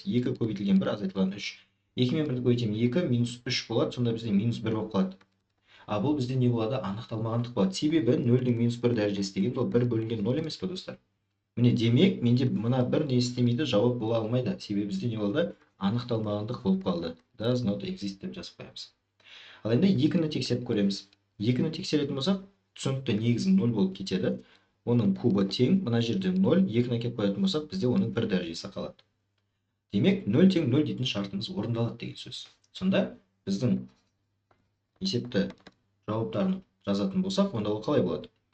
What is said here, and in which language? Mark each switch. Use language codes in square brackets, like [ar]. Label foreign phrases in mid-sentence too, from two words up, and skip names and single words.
[kk] 2 көбейтілген 1 азайтылған 3. 2 мен 1-ді көбейтемін 2 минус 3 болады, сонда бізде минус 1 болып қалады. А бұл бізде не болады? Анықталмағандық болады. Себебі 0-дің минус 1 дәрежесі деген ол 1 бөлінген 0 емес пе, достар? Міне демек, менде мына 1 не істемейді, жауап бола алмайды. Себебі бізде не болды? Анықталмағандық болып қалды. [en] Does not exist [kk] деп жазып қоямыз. Ал енді 2-ні тексеріп көреміз. 2-ні тексеретін болсақ, түсінікті негізі 0 болып кетеді. Оның кубы тең, мына жерде 0, 2-ні әкеп қоятын болсақ, бізде оның 1 дәрежесі қалады. Демек, 0 тең 0 дейтін шартымыз орындалады деген сөз. Сонда біздің есепті жауаптарын жазатын болсақ, онда ол қалай болады?